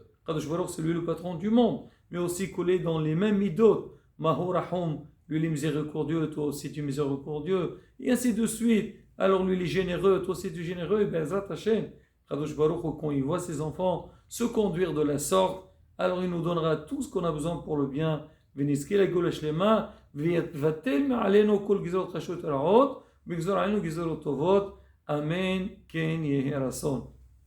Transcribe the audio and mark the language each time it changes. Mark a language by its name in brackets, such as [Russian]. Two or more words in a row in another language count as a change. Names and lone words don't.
[Hebrew] Akadosh Baruch Hu, [French] c'est lui le patron du monde. Mais aussi coller dans les mêmes midot. [Hebrew] Mahou Rahum, [French] lui il est miséricordieux, toi aussi tu es miséricordieux. Et ainsi de suite. Alors lui il est généreux, toi aussi tu es généreux. Et bien, [Hebrew] Zat Hashem, Akadosh Baruch Hu, [French] quand il voit ses enfants se conduire de la sorte, alors il nous donnera tout ce qu'on a besoin pour le bien. [Hebrew] ונזכה לגאולה שלמה, ויבטל מעלינו כל גזרות חשות הרעות, בגזור עלינו גזרות טובות, אמן כן יהי רצון.